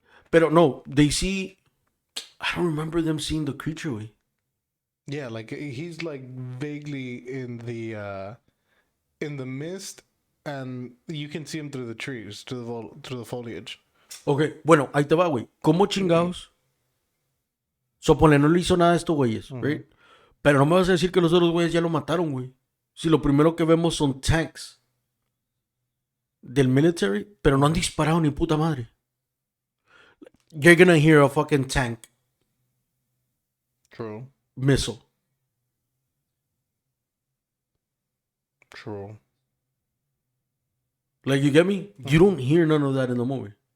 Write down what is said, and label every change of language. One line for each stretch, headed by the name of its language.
Spanish: Pero no,
English: they see. I don't remember them seeing the creature, way. Yeah, like he's like vaguely in the mist, and you can see him through the trees, through the foliage.
Spanish: Ok, bueno, ahí te va, güey. ¿Cómo chingados? Supone, no le hizo nada a estos güeyes, right? Pero no me vas a decir que los otros güeyes ya lo mataron, güey. Si lo primero que vemos son tanks del military, pero no han disparado ni puta madre.
English: You're gonna hear a fucking tank True. missile. True. Like, you get me? You don't hear none of that in the movie.